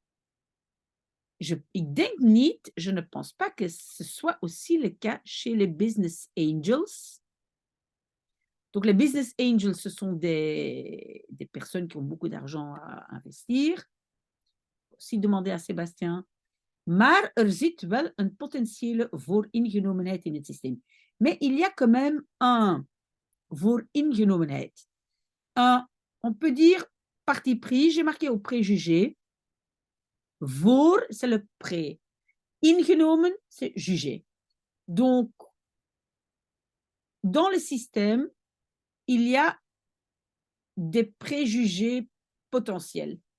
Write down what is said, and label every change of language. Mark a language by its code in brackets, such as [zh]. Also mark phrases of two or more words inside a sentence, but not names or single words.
[fr] Je ne pense pas que ce soit aussi le cas chez les [en] business angels. [fr] Donc, les [en] business angels, [fr] ce sont des personnes qui ont beaucoup d'argent à investir. Aussi demander à Sébastien. [nl] Maar zit wel een potentiële vooringenomenheid in het systeem. [fr] Mais il y a quand même un vooringenomenheid. On peut dire parti pris, j'ai marqué au préjugé. Voor, c'est le pré. Ingenomen, c'est jugé. Donc, dans le système, il y a des préjugés potentiels.